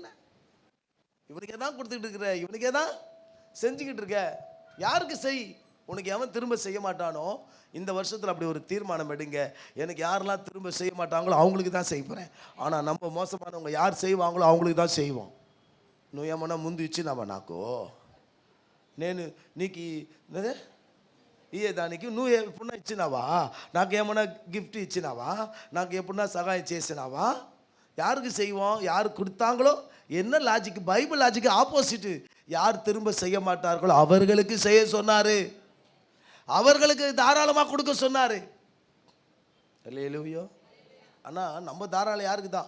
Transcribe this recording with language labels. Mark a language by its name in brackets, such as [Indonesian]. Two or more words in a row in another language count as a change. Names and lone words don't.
[Tamil] இவனுக்கே தான் கொடுத்துக்கிட்டு இருக்கிற, இவனுக்கே தான் செஞ்சுக்கிட்டு இருக்க. யாருக்கு செய்? உனக்கு எவன் திரும்ப செய்ய மாட்டானோ, இந்த வருஷத்தில் அப்படி ஒரு தீர்மானம் எடுங்க. எனக்கு யாரெல்லாம் திரும்ப செய்ய மாட்டாங்களோ அவங்களுக்கு தான் செய்ய போகிறேன். ஆனால் நம்ம மோசமானவங்க யார் செய்வாங்களோ அவங்களுக்கு தான் செய்வோம். [Telugu] నువ్వు ఏమన్నా ముందు ఇచ్చినావా నాకు? నేను నీకు ఇయ్యేదానికి నువ్వు ఎప్పుడన్నా ఇచ్చినావా? నాకు ఏమన్నా గిఫ్ట్ ఇచ్చినావా? నాకు ఎప్పుడన్నా సహాయం చేసినావా? [Tamil] யாருக்கு செய்வோம்? யார் கொடுத்தாங்களோ. என்ன லாஜிக்? பைபிள் லாஜிக்கு ஆப்போசிட்டு. யார் திரும்ப செய்ய மாட்டார்களோ அவர்களுக்கு செய்ய சொன்னார், அவர்களுக்கு தாராளமாக கொடுக்க சொன்னார். அல்லேலூயா. ஆனால் நம்ம தாராளம் யாருக்கு தான்?